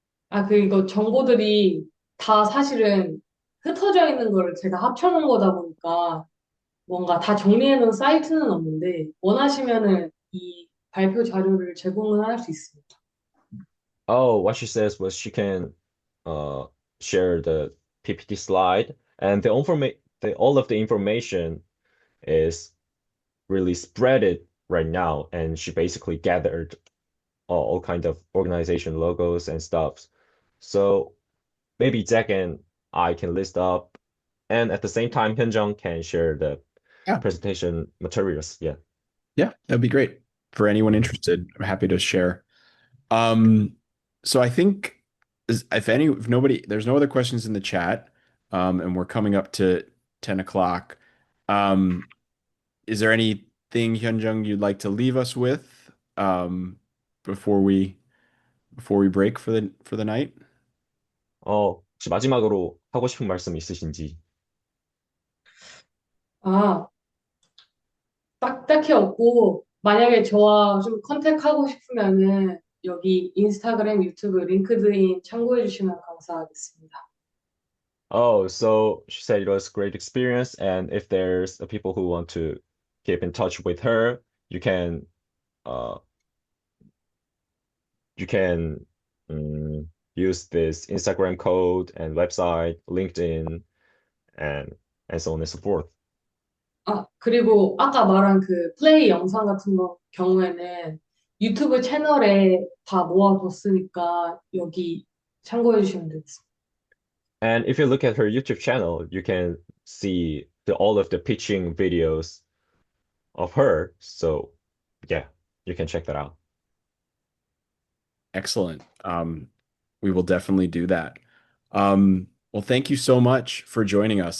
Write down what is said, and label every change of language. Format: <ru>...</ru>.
<ko>아, 이거 정보들이 다 사실은 흩어져 있는 거를 제가 합쳐놓은 거다 보니까 뭔가 다 정리해놓은 사이트는 없는데 원하시면은 이 발표 자료를 제공을 할 수 있습니다.</ko> <en>Oh, what she says was she can uh share the PPT slide, and the all of the information is really spread it right now, and she basically gathered all kind of organization logos and stuff. So maybe Jack and I can list up, and at the same time, Hyunjung can share the Yeah. presentation materials. Yeah. Yeah, that'd be great. For anyone Mhm. interested, I'm happy to share. Um, so I think if nobody, there's no other questions in the chat, and we're coming up to 10 o'clock. Um, is there anything, Hyunjung, you'd like to leave us with, before we break for the night?</en> <ko>혹시 마지막으로 하고 싶은 말씀 있으신지? 아, 딱히 없고, 만약에 저와 좀 컨택하고 싶으면은 여기 인스타그램, 유튜브, 링크드인 참고해 주시면 감사하겠습니다.</ko> <en>Oh, so she said it was a great experience, and if there's people who want to keep in touch with her, you can uh you can use this Instagram code and website, LinkedIn, and so on and so forth.</en> <ko>아, 그리고 아까 말한 그 플레이 영상 같은 경우에는 유튜브 채널에 다 모아뒀으니까 여기 참고해 주시면 되겠습니다.</ko> <en>And if you look at her YouTube channel, you can see all of the pitching videos of her. So yeah, you can check that out. Excellent. We will definitely do that. Well, thank you so much for joining us.</en>